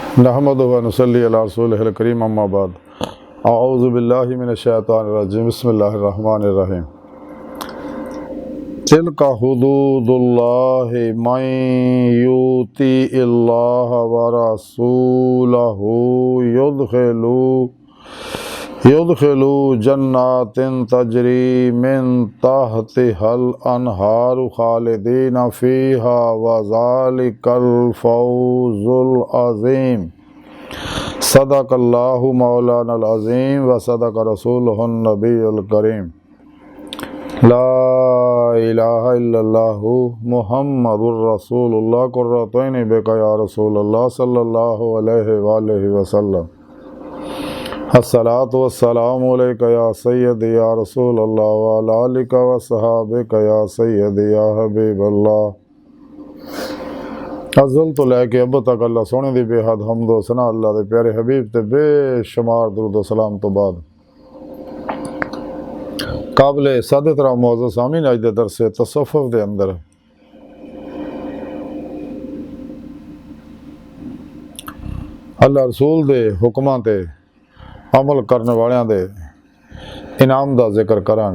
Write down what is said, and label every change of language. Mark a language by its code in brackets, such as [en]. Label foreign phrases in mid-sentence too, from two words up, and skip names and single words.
[ar] نحمده ونصلي على رسوله الكريم أما بعد أعوذ بالله من الشيطان الرجيم بسم الله الرحمن الرحيم. تلك حدود الله من يطع الله ورسوله يدخل جنات تجري من تحتها الأنهار خالدين فيها وذلك الفوز العظيم. صدق الله مولانا العظيم وصدق رسوله النبي الكريم. لا إله إلا الله محمد رسول الله قرة بك يا رسول الله صلى الله عليه وآله وسلم. الصلاة والسلام عليك يا سيدي يا رسول الله وعلى آلك وصحبك يا سيدي يا حبيب الله. [pa] ازل تو لیکے اب تک اللہ سوہنے دی بے حد حمد و ثنا اللہ دے پیارے حبیب تے بے شمار درود و سلام تو بعد قابل سادات را موجود سامعین اج دے درس تصوف دے اندر اللہ رسول دے حکماں تے عمل کرنے والیاں دے انعام دا ذکر کراں گے.